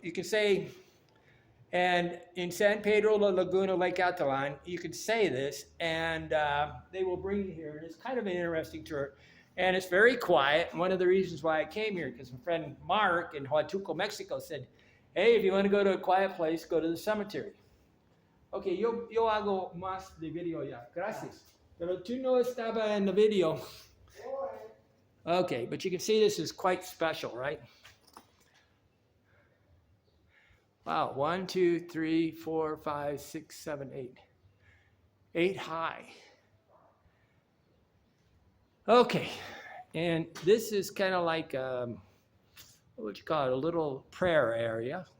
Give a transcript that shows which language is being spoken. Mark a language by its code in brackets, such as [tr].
[en] You can say, and in San Pedro, La Laguna, Lake Atitlan, you can say this, and they will bring you here. And it's kind of an interesting tour. And it's very quiet. One of the reasons why I came here, because my friend Mark in Huatuco, Mexico said, hey, if you want to go to a quiet place, go to the cemetery. [es] Okay, yo hago más de video ya. Gracias. Pero tú no estaba en [en] the video. Okay, but you can see this is quite special, right? Wow, 1, 2, 3, 4, 5, 6, 7, 8. 8 high. Okay, and this is kind of like what would you call it, a little prayer area.